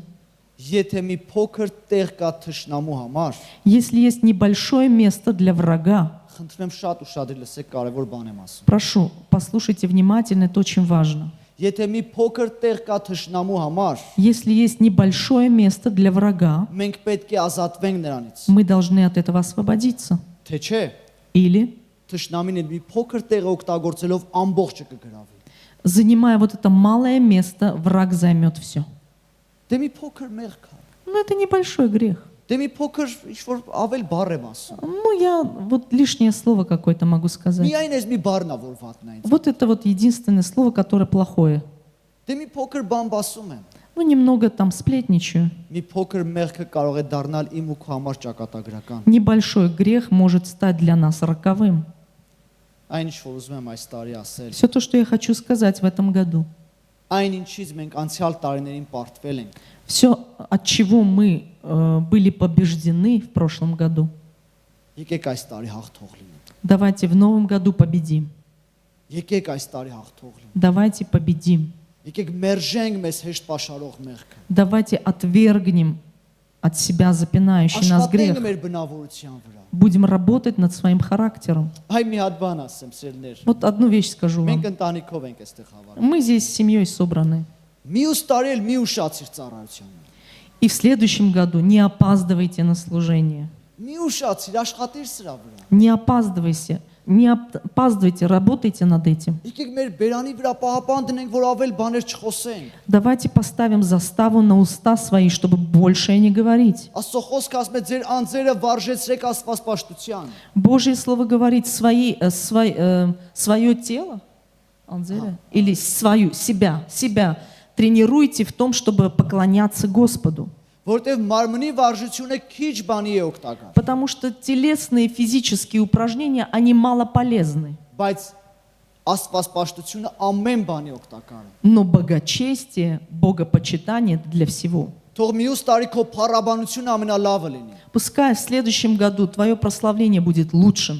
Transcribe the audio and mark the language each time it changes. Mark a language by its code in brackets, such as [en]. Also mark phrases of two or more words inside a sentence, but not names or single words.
[hy] Եթե մի փոքր տեղ կա թշնամու համար, [ru] Если есть небольшое место для врага, [hy] խնդրեմ շատ ուշադիր լսեք, կարևոր բան եմ ասում։ [ru] прошу, послушайте внимательно, это очень важно. [hy] Եթե մի փոքր տեղ կա թշնամու համար, [ru] Если есть небольшое место для врага, [hy] մենք պետք է ազատվենք նրանից։ [ru] мы должны от этого освободиться. [hy] Թե չէ, [ru] Или, [hy] թշնամին մի փոքր տեղ օգտագործելով ամբողջը կգրավի։ [ru] занимая вот это малое место, враг займет все. [hy] Դե մի փոքր մեղ կա։ [ru] Но это небольшой грех. [hy] Դե մի փոքր ինչ-որ ավել բառ եմ ասում։ [ru] Ну, я вот лишнее слово какое-то могу сказать. [hy] Միայն այս մի բառն ա որ վատն է ինձ։ [ru] Вот это вот единственное слово, которое плохое. [hy] Դե մի փոքր բան ասում եմ։ [ru] Ну, немного там сплетничаю. [hy] Մի փոքր մեղքը կարող է դառնալ իմ ու քո համար ճակատագրական։ [ru] Небольшой грех может стать для нас роковым. [hy] Այն ինչ որ уզում եմ այս տարի ասել, [ru] Все то, что я хочу сказать в этом году. [hy] այն ինչից մենք անցյալ տարիներին պարտվել ենք, [ru] Все, от чего мы были побеждены в прошлом году, [hy] եկեք այս տարի հաղթող լինենք։ [ru] давайте в новом году победим. [hy] Եկեք այս տարի հաղթող լինենք։ [ru] Давайте победим. [hy] Եկեք մերժենք մեզ հեշտ պաշարող մեղքը։ [ru] Давайте отвергнем от себя запинающий нас [hy] Աշխատենք [ru] грех. [hy] մեր բնավորության վրա։ [ru] Будем работать над своим характером. [hy] Այ մի հատ բան ասեմ, սիրելիներ։ [ru] Вот одну вещь скажу вам. [hy] Մենք ընտանիքով ենք այստեղ հավաքվել։ [ru] Мы здесь с семьей собраны. [hy] Մյուս տարի էլ մի ուշացիր ծառայությանը։ [ru] И в следующем году не опаздывайте на служение. [hy] Մի ուշացիր, աշխատիր սրա վրա։ [ru] Не опаздывайте. Не опаздывайте, работайте над этим. [hy] Եկեք մեր բերանի վրա պահապան դնենք, որ ավել բաներ չխոսենք։ [ru] Давайте поставим заставу на уста свои, чтобы больше не говорить. [hy] Աստծո խոսքը ասում է ձեր անձերը վարժեցրեք Աստված պաշտության։ [ru] Божье Слово говорит свое тело, или себя тренируйте в том, чтобы поклоняться Господу. [hy] Որտեվ մարմնի վարժությունը քիչ բանի է օգտակար։ [ru] Потому что телесные физические упражнения, они мало полезны. [hy] Բայց Աստված պաշտությունը ամեն բանի օգտակար է։ [ru] Но богочестие, богопочитание для всего. [hy] Թող մյուս տարի քո փառաբանությունը ամենալավը լինի։ [ru] Пускай в следующем году твое прославление будет лучшим.